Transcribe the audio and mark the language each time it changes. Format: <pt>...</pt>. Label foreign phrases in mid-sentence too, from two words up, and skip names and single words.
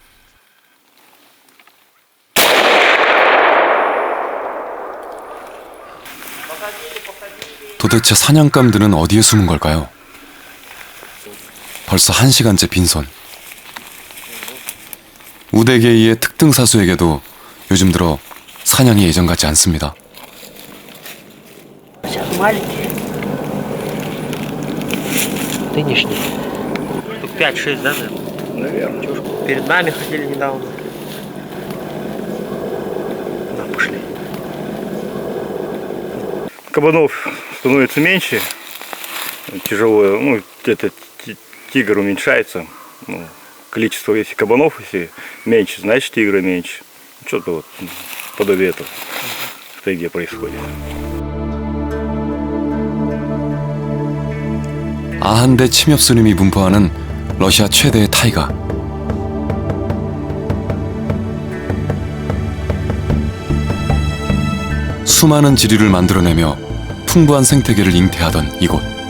<ko>도대체 사냥감들은 어디에 숨은 걸까요? 벌써 1시간째 빈손. 우데게이의 특등 사수에게도 요즘 들어 사냥이 예전 같지 않습니다.</ko> <ru>Нынешний. Штук 5-6, да, наверное? Чушку. Перед нами ходили недавно. Да, пошли. Кабанов становится меньше, тяжелое, ну, это тигр уменьшается. Ну, количество, если кабанов, если меньше, значит тигра меньше. Что-то вот подобие этого в тайге происходит.</ru> <ko>아한대 침엽수림이 분포하는 러시아 최대의 타이가. 수많은 지류를 만들어내며 풍부한 생태계를 잉태하던 이곳.</ko>